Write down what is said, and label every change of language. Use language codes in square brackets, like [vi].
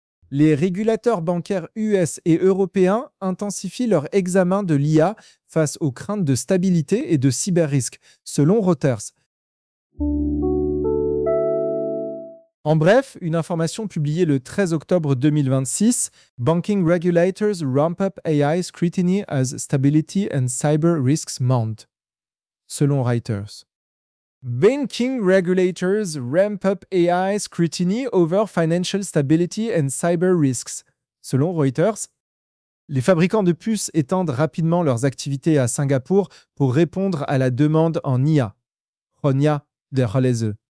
[fr] Les régulateurs bancaires US et européens intensifient leur examen de l'IA face aux craintes de stabilité et de cyberrisques, selon Reuters. En bref, une information publiée le 13 octobre 2026, « [en] Banking regulators ramp up AI scrutiny as stability and cyber risks mount [fr] », selon Reuters. [en] Banking regulators ramp up AI scrutiny over financial stability and cyber risks. [fr] Selon Reuters, les fabricants de puces étendent rapidement leurs activités à Singapour pour répondre à la demande en IA. Ronia de Rolese.